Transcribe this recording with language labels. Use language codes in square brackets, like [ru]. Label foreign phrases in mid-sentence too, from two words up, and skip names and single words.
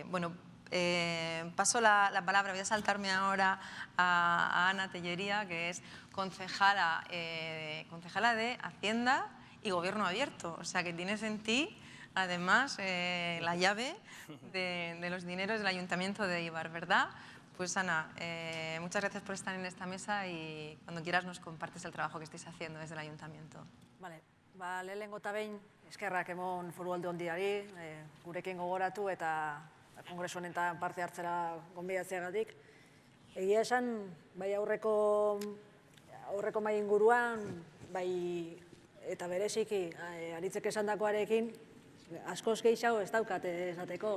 [es] Bueno, paso la palabra, voy a saltarme ahora a Ana Tellería, que es concejala de Hacienda y Gobierno Abierto. O sea, que tienes en ti, además, la llave de los dineros del Ayuntamiento de Eibar, ¿verdad? Pues Ana, muchas gracias por estar en esta mesa y cuando quieras nos compartes el trabajo que estáis haciendo desde el Ayuntamiento. Vale, [eu] lehenengo eta behin eskerrak emon Foru Aldundiari, gurekin gogoratu eta kongresu honetan parte hartzera gonbidatzeagatik. Egia esan, bai aurreko mai inguruan, bai eta bereziki, Aritzek esandakoarekin, askoz gehiago ez daukat esateko.